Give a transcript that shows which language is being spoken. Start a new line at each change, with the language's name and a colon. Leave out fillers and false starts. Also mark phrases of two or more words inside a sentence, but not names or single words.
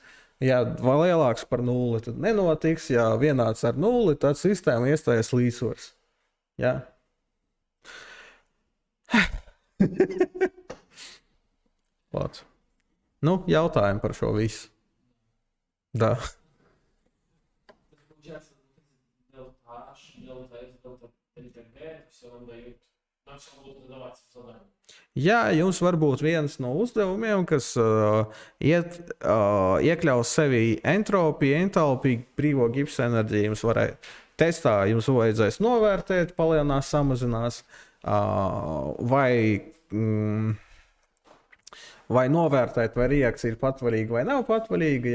Latvian: Ja lielāks par 0, tad nenotiks. Ja vienāds ar 0, tad sistēma iestājas līdzsvars. Ja? Nu, jautājumi par šo visu.
Russian: Da. Получается, delta H, delta S, delta T, все нам дают. Нам все будут задаваться в задании.
Latvian: Jā, jums var būt viens no uzdevumiem, kas iekļaus sevī entropiju, entalpiju, brīvo gipsa enerģiju. Jums varētu testā, jums vajadzēs novērtēt, palielinās, samazinās, vai novērtēt, vai reakcija ir patvaļīga vai nav patvaļīga.